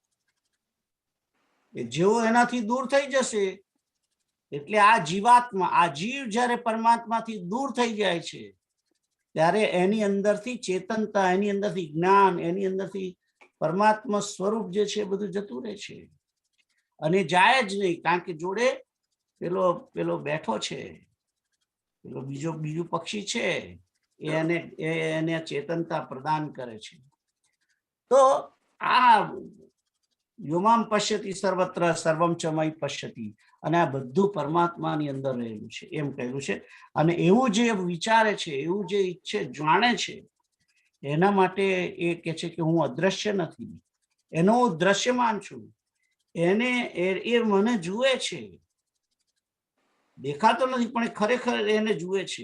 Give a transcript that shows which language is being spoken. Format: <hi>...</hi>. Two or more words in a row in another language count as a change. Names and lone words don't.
<gu>જેવો એનાથી દૂર થઈ જશે એટલે આ જીવાત્મા, આ જીવ જ્યારે પરમાત્માથી દૂર થઈ જાય છે ત્યારે એની અંદરથી ચેતનતા, એની અંદરથી જ્ઞાન, એની અંદરથી પરમાત્મા સ્વરૂપ જે છે બધું જતું રહે છે અને જાય જ નહીં. કારણ કે જોડે પેલો બેઠો છે, પેલો બીજું પક્ષી છે, એને ચેતનતા પ્રદાન કરે છે. તો આ</gu> <sa>योमाम् पश्यति सर्वत्र सर्वम् च मयि पश्यति,</sa> <gu>અને આ બધું પરમાત્માની અંદર રહેલું છે એમ કહેલું છે. અને એવું જે વિચારે છે, એવું જે ઈચ્છે, જાણે છે, એના માટે એ કહે છે કે હું અદ્રશ્ય નથી, એનો હું દ્રશ્યમાન છું. એ મને જુએ છે, દેખાતો નથી પણ ખરેખર એને જુએ છે.</gu>